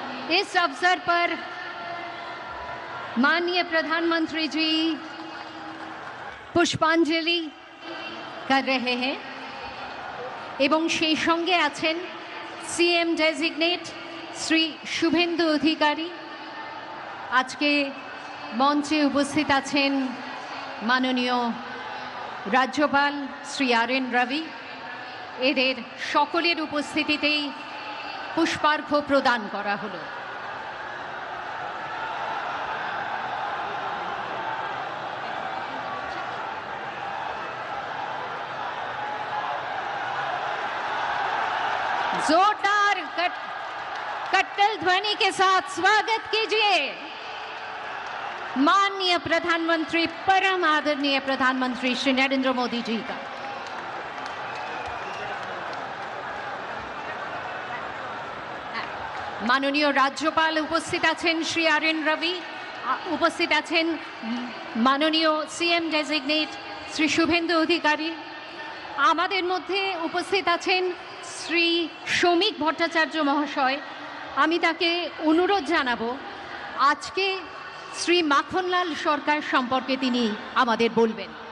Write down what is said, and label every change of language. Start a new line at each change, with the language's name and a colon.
Hindi: इस अवसर पर माननीय प्रधानमंत्री जी पुष्पांजलि कर रहे हैं एवं
Bangla: সেই সঙ্গে আছেন সিএম ডেজিগনেট শ্রী শুভেন্দু অধিকারী। আজকে মঞ্চে উপস্থিত আছেন মাননীয় রাজ্যপাল শ্রী আর.এন. রবি। এদের সকলের উপস্থিতিতেই পুষ্পার্ঘ্য প্রদান করা হলো।
Hindi: जोरदार कट्टल ध्वनि के साथ स्वागत कीजिए माननीय प्रधानमंत्री, परम आदरणीय प्रधानमंत्री श्री नरेंद्र मोदी जी का। माननीय राज्यपाल उपस्थित आছেন श्री আর.এন. রবি, उपस्थित
Bangla: আছেন
Hindi: माननीय सीएम डेजिग्नेट श्री शुभेंदु अधिकारी।
Bangla: আমাদের মধ্যে উপস্থিত আছেন শ্রী শ্রমিক ভট্টাচার্য মহাশয়। আমি তাকে অনুরোধ জানাবো আজকে শ্রী মাখনলাল সরকার সম্পর্কে তিনি আমাদের বলবেন।